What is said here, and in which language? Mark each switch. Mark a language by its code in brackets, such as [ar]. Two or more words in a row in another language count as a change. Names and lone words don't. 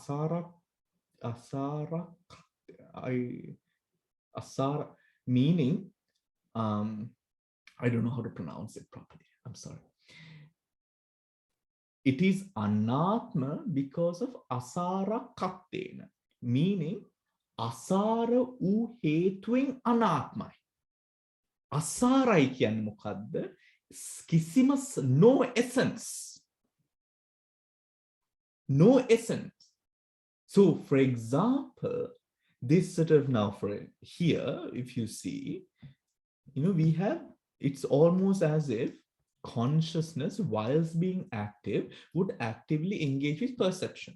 [en] Asara, asara, meaning, I don't know how to pronounce it properly. I'm sorry. It is anatma because of [pi] අසාර කට්ඨේන, [en] meaning [si] අසාර වූ හේතුවෙන් අනාත්මයි. Asarai කියන්නේ මොකද්ද? කිසිම [en] no essence. No essence. So, for example, this sort of now for here, if you see, we have, it's almost as if consciousness, whilst being active, would actively engage with perception.